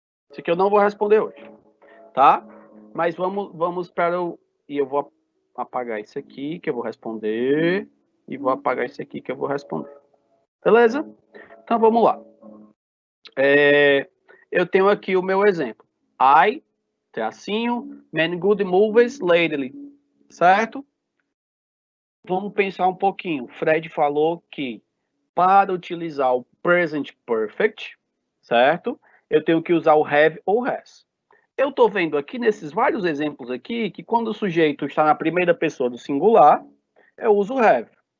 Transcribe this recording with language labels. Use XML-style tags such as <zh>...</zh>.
<pt>Isso aqui eu não vou responder hoje, tá? Mas vamos para o... E eu vou apagar isso aqui, que eu vou responder. E vou apagar isso aqui, que eu vou responder. Beleza? Então, vamos lá. Eu tenho aqui o meu exemplo.</pt> <en>I, tracinho, many good movies lately.</en> <pt>Certo? Vamos pensar um pouquinho. Fred falou que para utilizar o present perfect, certo? Eu tenho que usar o have ou has. Eu estou vendo aqui nesses vários exemplos aqui que quando o sujeito está na primeira pessoa do singular, eu uso have.</pt>